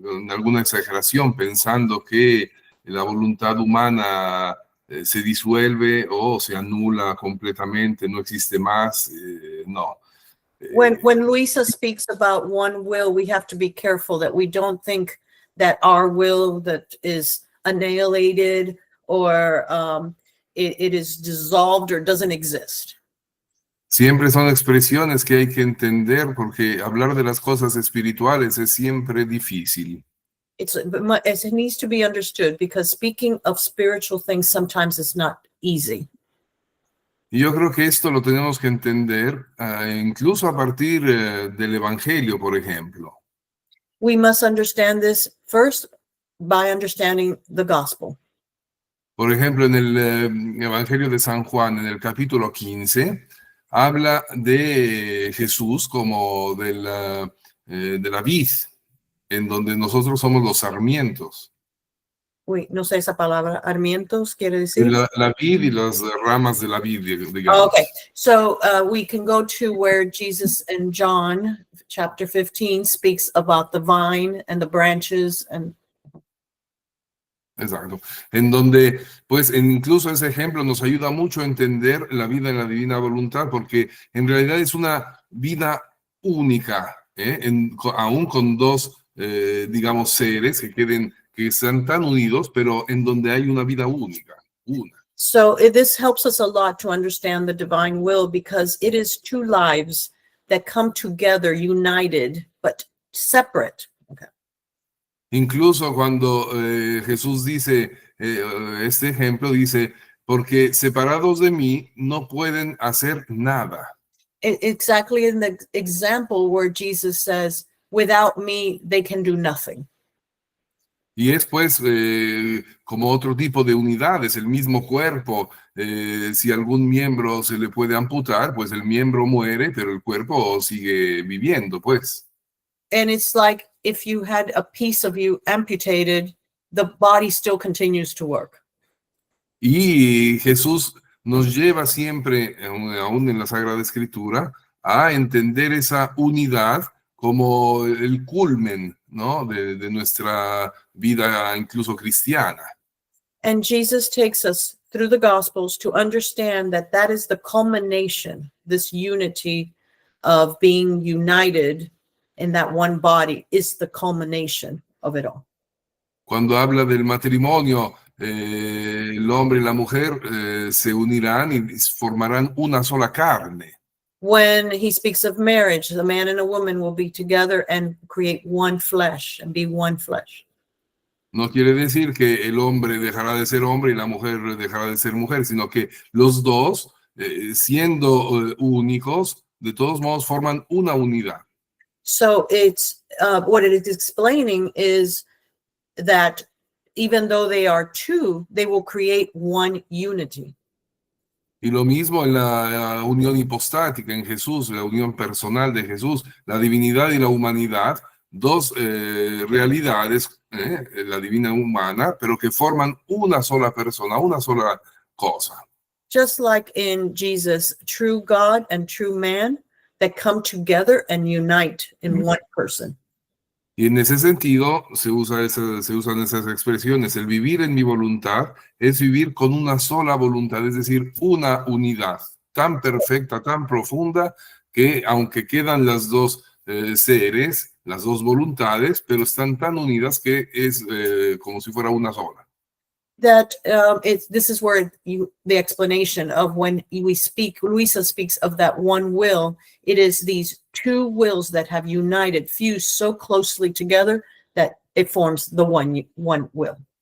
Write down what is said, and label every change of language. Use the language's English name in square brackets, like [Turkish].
[Spanish] alguna exageración pensando que la voluntad humana se disuelve o se anula completamente, no existe más, no. [English] When Luisa speaks about one will, we have to be careful that we don't think that our will that is annihilated or it is dissolved or doesn't exist. [Spanish] Siempre son expresiones que hay que entender porque hablar de las cosas espirituales es siempre difícil. [English] It needs to be understood because speaking of spiritual things sometimes is not easy. [Spanish] Y yo creo que esto lo tenemos que entender incluso a partir del Evangelio, por ejemplo. [English] We must understand this first by understanding the gospel. [Spanish] Por ejemplo, en el Evangelio de San Juan, en el capítulo 15, habla de Jesús como de la vid, en donde nosotros somos los sarmientos. Uy, no sé esa palabra, sarmientos quiere decir. La vid y las ramas de la vid, digamos. [English] Okay, so we can go to where Jesus in John chapter 15 speaks about the vine and the branches and. [Spanish] Exacto. En donde, pues, incluso ese ejemplo nos ayuda mucho a entender la vida en la divina voluntad, porque en realidad es una vida única, aún con dos, digamos, seres que están tan unidos, pero en donde hay una vida única, una. [English] So this helps us a lot to understand the divine will because it is two lives that come together, united, but separate. Okay. [Spanish] Incluso cuando Jesús dice, este ejemplo dice, porque separados de mí no pueden hacer nada. [English] Exactly in the example where Jesus says, without me, they can do nothing. [Spanish] Y es pues como otro tipo de unidades, el mismo cuerpo. Si algún miembro se le puede amputar, pues el miembro muere, pero el cuerpo sigue viviendo, pues. [English] And it's like if you had a piece of you amputated, the body still continues to work. [Spanish] Y Jesús nos lleva siempre, aún en la Sagrada Escritura, a entender esa unidad como el culmen, ¿no? de nuestra vida incluso cristiana. [English] And Jesus takes us through the Gospels to understand that that is the culmination, this unity of being united in that one body is the culmination of it all. [Spanish] Cuando habla del matrimonio, el hombre y la mujer se unirán y formarán una sola carne. [English] When he speaks of marriage, the man and a woman will be together and create one flesh and be one flesh. [Spanish] No quiere decir que el hombre dejará de ser hombre y la mujer dejará de ser mujer, sino que los dos, siendo únicos, de todos modos forman una unidad. [English] So it's what it is explaining is that even though they are two, they will create one unity. [Spanish] Y lo mismo en la unión hipostática en Jesús, la unión personal de Jesús, la divinidad y la humanidad, dos realidades, la divina y humana, pero que forman una sola persona, una sola cosa. [English] Just like in Jesus, true God and true man that come together and unite in one person. [Spanish] Y en ese sentido se usan esas expresiones. El vivir en mi voluntad es vivir con una sola voluntad, es decir, una unidad tan perfecta, tan profunda, que aunque quedan las dos seres, las dos voluntades, pero están tan unidas que es como si fuera una sola. [English] That this is where the explanation of when we speak, Luisa speaks of that one will, it is these two wills that have united, fused so closely together that it forms the one will.